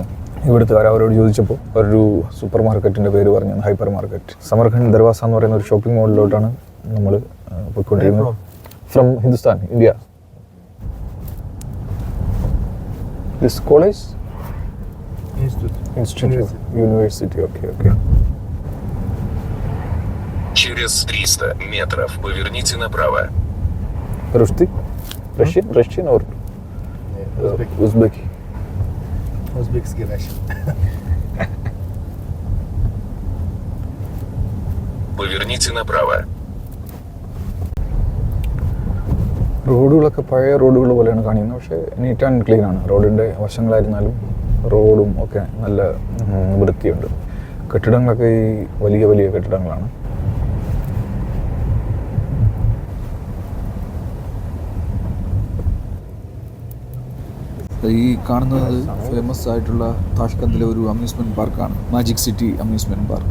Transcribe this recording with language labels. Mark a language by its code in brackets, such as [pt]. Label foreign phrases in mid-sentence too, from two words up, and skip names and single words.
[ml] ഇവിടുത്തെ അവരോട് ചോദിച്ചപ്പോൾ ഒരു [en] super market [ml] പേര് പറഞ്ഞു, [en] hyper market. [ml] സമർഖണ്ഡ് ദർവാസ എന്ന് പറയുന്ന ഒരു [en] shopping mall [ml] നമ്മൾ പോയിക്കൊണ്ടിരിക്കുന്നത്. [en] from Hindustan, India. this college Institute. University. Okay. [ru] Через 300 метров поверните направо. [en] Russian or Uzbek? Uzbekский Russian. [ru] Поверните направо. [ml] റോഡുകളൊക്കെ പഴയ റോഡുകൾ പോലെയാണ് കാണിക്കുന്നത്, പക്ഷേ [en] neat and clean [ml] ആണ്. റോഡിൻ്റെ വശങ്ങളായിരുന്നാലും റോഡും ഒക്കെ നല്ല വൃത്തിയുണ്ട്. കെട്ടിടങ്ങളൊക്കെ ഈ വലിയ കെട്ടിടങ്ങളാണ്. ഈ കാണുന്നത് ഫേമസ് ആയിട്ടുള്ള താഷ്കന്തിലെ ഒരു [en] amusement park, [ml] മാജിക് സിറ്റി അമ്യൂസ്മെന്റ് പാർക്ക്.